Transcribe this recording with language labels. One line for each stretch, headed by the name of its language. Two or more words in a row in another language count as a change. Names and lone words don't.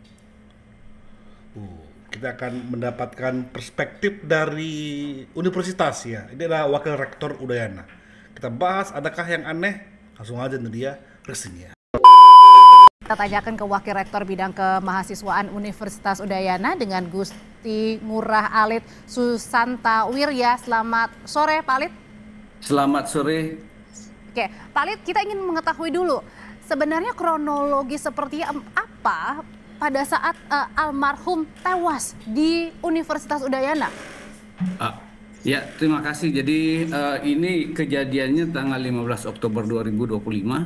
Indonesian: Kita akan mendapatkan perspektif dari universitas ya. Ini adalah Wakil Rektor Udayana. Kita bahas adakah yang aneh. Langsung aja nih dia resminya. Kita tanyakan ke Wakil Rektor Bidang Kemahasiswaan Universitas Udayana dengan Gusti Ngurah Alit Susanta Wirya. Selamat sore Pak Alit. Selamat sore. Oke, Pak Alit, kita ingin mengetahui dulu sebenarnya kronologi seperti apa pada saat almarhum tewas di Universitas Udayana. Ya, terima kasih. Jadi ini kejadiannya tanggal 15 Oktober 2025.